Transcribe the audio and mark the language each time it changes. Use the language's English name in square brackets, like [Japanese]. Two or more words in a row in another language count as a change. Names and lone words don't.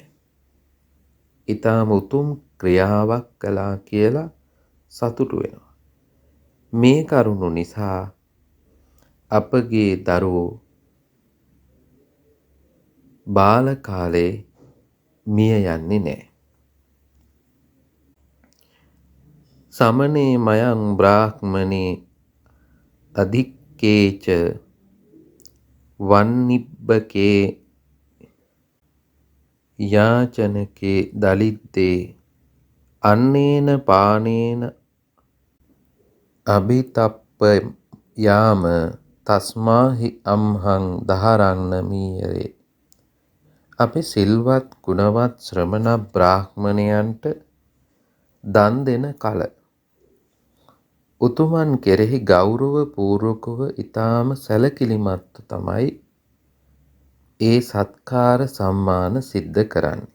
[Sinhala] ඊටාම උතුම් ක්‍රියාවක් කළා කියලා සතුටු වෙනවා. මේ කරුණු නිසා අපගේ දරුවෝ බාල කාලේ මිය යන්නේ නැහැ. [Pali] සමනේ මයං බ්‍රාහ්මනේ අධික්කේච වන්නිබ්බකේ යාචනකේ දලිද්දේ අන්නේන පානේන අභිතප්ප යාම තස්මාහි අම්හං දහරන්න මීයරේ. [Sinhala] අපි සිල්වත් ගුණවත් ශ්‍රමණ බ්‍රාහ්මණයන්ට දන් දෙන කල උතුමන් කෙරෙහි ගෞරව පූර්වකව ඊටාම සැලකිලිමත්ව තමයි ඒ සත්කාර සම්මාන සිද්ධ කරන්නේ.